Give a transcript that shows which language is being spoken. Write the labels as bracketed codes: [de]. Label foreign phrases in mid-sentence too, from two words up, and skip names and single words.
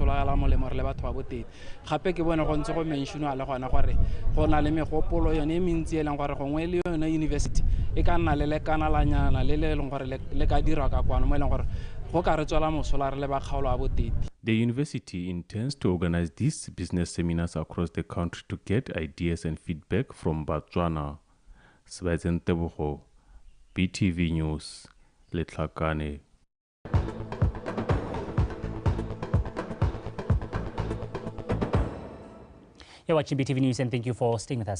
[tn] solagala molemo re le batho ba boteng gape ke bona go ntse go mention a le gona gore go na le megopolo yone mentsi e leng gore gongwe le yone university e ka nna le lekanalanyana le leng gore le ka dira ka kwano mo e leng gore go ka re tswela mosola re le ba kgaolo a boteng. [en] The university intends to organize these business seminars across the country to get ideas and feedback from Botswana. Sebastian Tebogo, BTV News, Letlhakane. You're watching BTV News and thank you for staying with us.